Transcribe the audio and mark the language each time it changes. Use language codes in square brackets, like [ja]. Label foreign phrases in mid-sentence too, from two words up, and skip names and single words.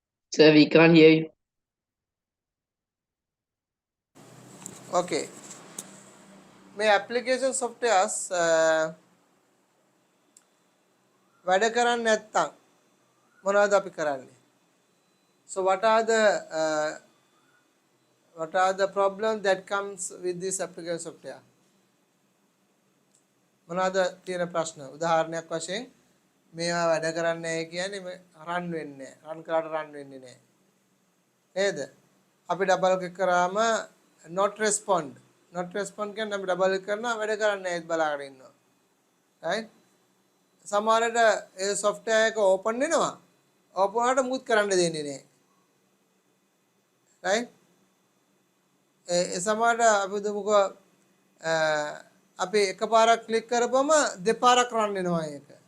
[en] Sir, we can't hear you. Okay. [si] මේ application softwares වැඩ කරන්නේ නැත්නම් මොනවද අපි කරන්නේ? [en] So what are the problems that comes with this application software? [si] මොනවද තියෙන ප්‍රශ්න? උදාහරණයක් වශයෙන් මේවා වැඩ කරන්නේ නැහැ කියන්නේ රන් වෙන්නේ නැහැ. රන් කරාට රන් වෙන්නේ නැහැ. නේද? අපි [en] double click [si] කරාම [en] not respond. not respond [si] කියන්නේ අපි [en] double click [si] කරනවා වැඩ කරන්නේ නැහැ බලාගෙන ඉන්නවා. right? සමහරට ඒ software එක open වෙනවා. open වුණාට මුත් කරන්න දෙන්නේ නැහැ. right? ඒ සමහරට අපි දුමුකෝ අපි එකපාරක් ක්ලික් කරපුවම දෙපාරක් රන් වෙනවා ඒක.